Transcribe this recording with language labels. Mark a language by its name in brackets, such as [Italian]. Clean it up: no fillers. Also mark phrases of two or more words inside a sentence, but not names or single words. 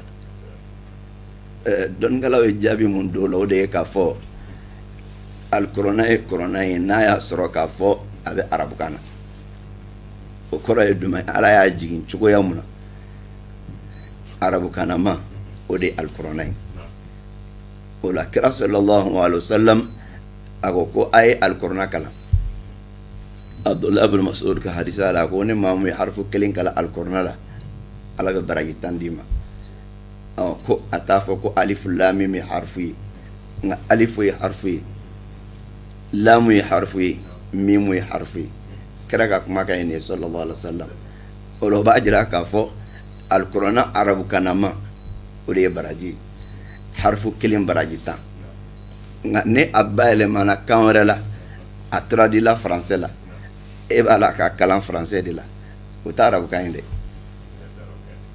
[Bambara] Dɔnnikɛlaw ye jaabi mun d'o la o de ye k'a fɔ alikɔrɔna ye kɔrɔna ye n'a y'a sɔrɔ k'a fɔ a bɛ arabukan na. O kɔrɔ ye jumɛn ye? Ala y'a jigin cogoya mun na arabukanama o de ye alikɔrɔna ye. O la kira [Arabic] صلى الله عليه وسلم [Bambara] a ko a ye alikɔrɔna kalan. Abdullah ibn Mas'ud ka hadisa la ko ni maa mun ye harifu kelen kalan alikɔrɔna la ala bɛ baraji 10 d'i ma. Ko a t'a fɔ ko [Arabic] ألف لام ميم [Bambara] ye harifu ye, nka alifu ye harifu ye, laamu ye harifu ye, miimu ye harifu ye. Kira ka kumakan ye nin ye [Arabic] صلى الله عليه وسلم. [Bambara] O la o b'a jira k'a fɔ alikɔrɔna arabukanama o de ye baraji ye. Harifu kelen baraji 10. Nka ni a bayɛlɛmana kan wɛrɛ la a [French] traduit français [Bambara] la e b'a la ka kalan français de la o t'a arabukan ye dɛ.